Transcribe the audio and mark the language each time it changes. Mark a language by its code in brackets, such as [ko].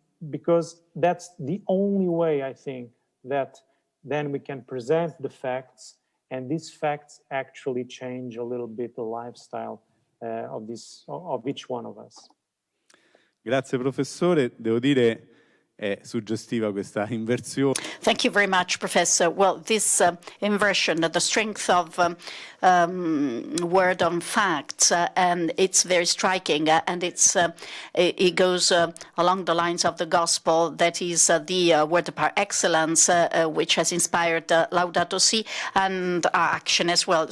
[en] because that's the only way, I think, that then we can present the facts, and these facts actually change a little bit the lifestyle of each one of us. [it] Grazie professore, devo dire è suggestiva questa inversione. [en] Thank you very much, Professor. Well, this inversion, the strength of word on facts, and it's very striking, and it goes along the lines of the gospel, that is the word par excellence, which has inspired Laudato Si and our action as well.